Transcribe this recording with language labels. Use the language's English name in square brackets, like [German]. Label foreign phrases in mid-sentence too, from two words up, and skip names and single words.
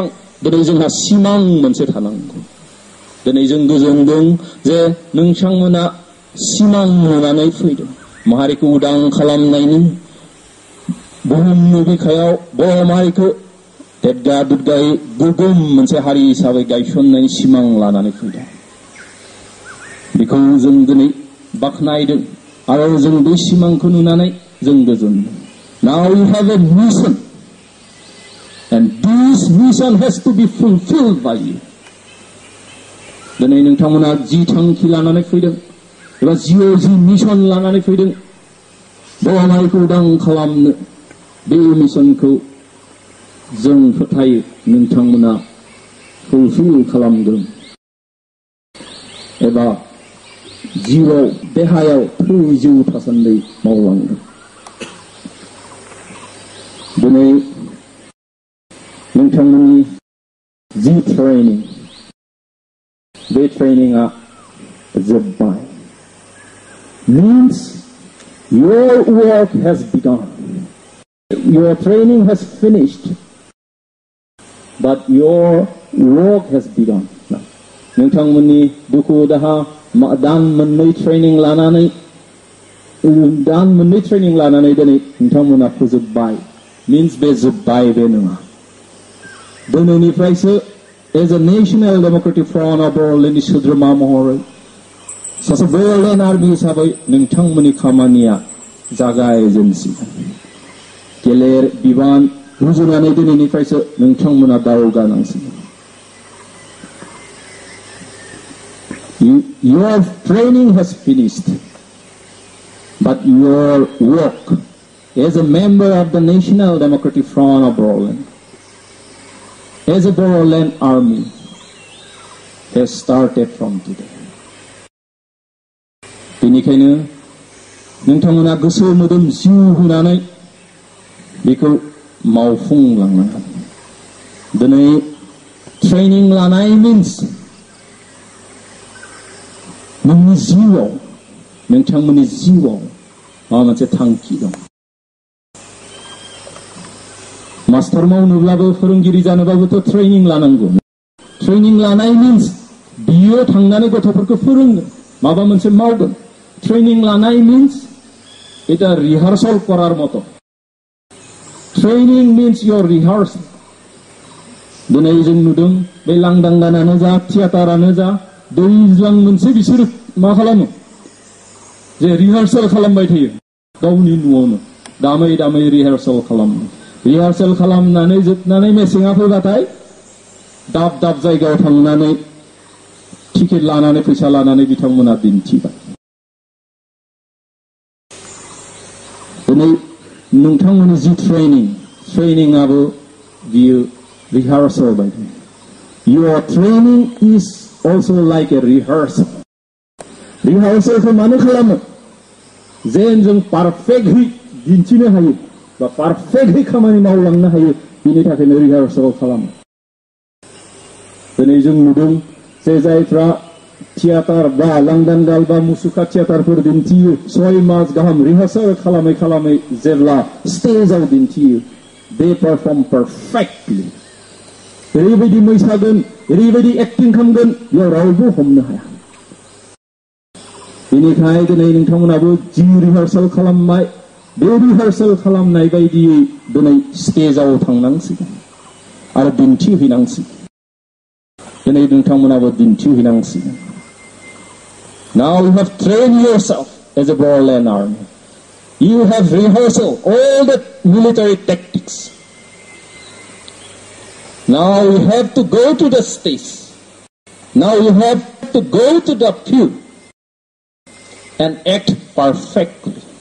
[Bodo] दिनै जोंहा सिमां मोनसे थानांगौ। दिनै जों गोजोनदों जे नोंथांमोना सिमां नुनानै फैदों माहारिखौ उदां खालामनायनि, बुहुमनि बिखायाव बर' माहारिखौ देदगा दुदगायै गोगोम मोनसे हारि हिसाबै गायसननायनि सिमां लानानै फैदों। बेखौ जों दिनै बाख्नायदों आरो जों बे सिमांखौ नुनानै जों गोजोनदों। [English] Now you have a mission, and this mission has to be fulfilled by you. [Bodo] दिनै नोंथांमोना जि थांखि लानानै फैदों एबा जिउआव जि मिशन लानानै फैदों, बुहुमखौ उदां खालामनो, बे मिशनखौ जों फोथायो नोंथांमोना फुलफिल खालामगोन एबा जिउआव देहायाव जिउ थासान्दि मावलांगोन। दिनै नोंथांमोननि जि ट्रेनिं, बे ट्रेनिंआ जोब्बाय। [English] Means your work has begun. Your training has finished, but your work has begun. [Bodo] नोंथांमोननि दुखु दाहा दान मोननै ट्रेनिं लानानै दिनै नोंथांमोना फोजोबबाय। Means बे जोब्बाय बे नङा। दिनैनिफ्रायसो [English] as a [Bodo] National Democratic Front of Borolandनि सोद्रोमा महरै सासे बर'लेण्ड आर्मि हिसाबै नोंथांमोननि खामानिया जागायजेनसिगोन। गेलेर बिबान रुजुनानै दिनैनिफ्रायसो नोंथांमोना दावगानांसिगोन। [English] Your training has finished, but your work as a member of the National Democratic Front of Boroland, as a Boroland Army, has started from today. [Bodo] बेनिखायनो नोंथांमोना गोसो मोदोम जिउ होनानै बेखौ मावफुंलांनांगोन। दिनै ट्रेनिं लानाय मिन्स नोंनि जिउआव, नोंथांमोननि जिउआव माबा मोनसे थांखि दं। मास्टार मावनोब्लाबो, फोरोंगिरि जानोबाबोथ' ट्रेनिं लानांगौ। ट्रेनिं लानाय मिन्स बियो थांनानै गथ'फोरखौ फोरोंगोन, माबा मोनसे मावगोन। ट्रेनिं लानाय मिन्स [Bangla] এটা রিহার্সাল করার মতো। [English] training means your rehearsal. [Bodo] दिनै जों नुदों बे लांदां गानानो जा, थियाटारानो जा, दैज्लां मोनसे बिसोर मा खालामो, जे रिहार्साल खालामबाय थायो गावनि न'आवनो, दामै दामै रिहार्साल खालामो। रिहार्साल खालामनानै जोबनानै मेसेङा फैबाथाय दाब दाब जायगायाव थांनानै टिकेट लानानै, फैसा लानानै बिथांमोना दिन्थिबाय। दिनै नोंथांमोननि जि ट्रेनिंआबो बियो rehearsal बायदि। [English] Your training is also like a rehearsal. [Bodo] रिहार्सेलखौ मानो खालामो? जेन जों पारफेक्टलि दिन्थिनो हायो बा पारफेक्टलि खामानि मावलांनो हायो, बिनि थाखायनो रिहार्सेल खालामो। दिनै जों नुदों जे जायफ्रा थियाटार बा लांदां गाल बा मुसुखा थियाटारफोर दिन्थियो, 6 मास गाहाम रिहार्सेल खालामै खालामै जेब्ला स्टेजाव दिन्थियो, [English] they perform perfectly. [Bodo] ओरैबायदि मोसागोन, ओरैबायदि एक्टिं खालामगोन, बेयाव रावबो हमनो हाया। बेनिखायनो दिनै नोंथांमोनाबो जि रिहार्सेल खालामबाय, बे रिहार्सेल खालामनाय बायदियै दिनै स्टेजाव थांनांसिगोन आरो दिन्थिहैनांसिगोन। दिनै नोंथांमोनाबो दिन्थिहैनांसिगोन। [English] Now you have trained yourself as a Boroland Army. You have rehearsed all the military tactics. Now you have to go to the stage. Now you have to go to the field and act perfectly.